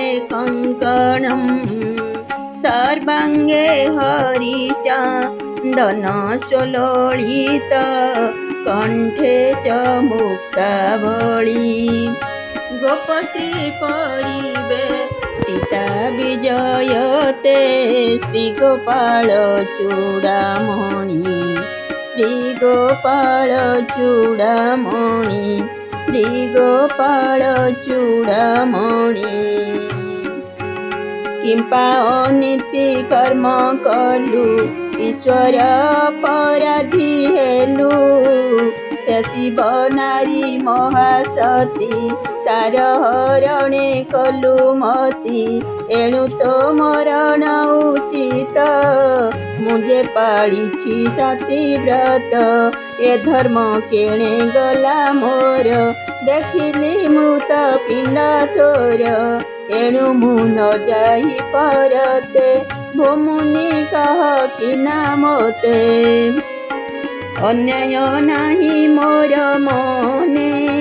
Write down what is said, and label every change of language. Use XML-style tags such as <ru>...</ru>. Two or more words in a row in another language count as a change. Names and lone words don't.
<sa>कंकणं सर्वांगे हरिचन्दन सुलोलित कंठे च मुक्तावली गोपस्त्री परिवेष्टिता विजयते श्रीगोपाल चूड़ामणि श्रीगोपाल चूड़ामणि श्रीगोपाल चूड़ामणि</sa> <or>କିଂପା ଅନୀତି କର୍ମ କଲୁ ଈଶ୍ୱର ଅପରାଧୀ ହେଲୁ ସେ ଶିବ ନାରୀ ମହାସତୀ ତାର ହରଣେ କଲୁ ମତୀ ଏଣୁ ତୋ ମରଣ ଉଚିତ ମୁଝେ ପାଳିଛି ସତୀ ବ୍ରତ ଏ ଧର୍ମ କେଣେ ଗଲା ମୋର ଦେଖିଲି ମୃତ ପିଣ୍ଡ ତୋର ଏଣୁ ମୁ ନ ଯାହି ପରତେ ଭୂମୁନି କହ କି ନା ମୋତେ ଅନ୍ୟାୟ ନାହି ମୋର ମନେ</or>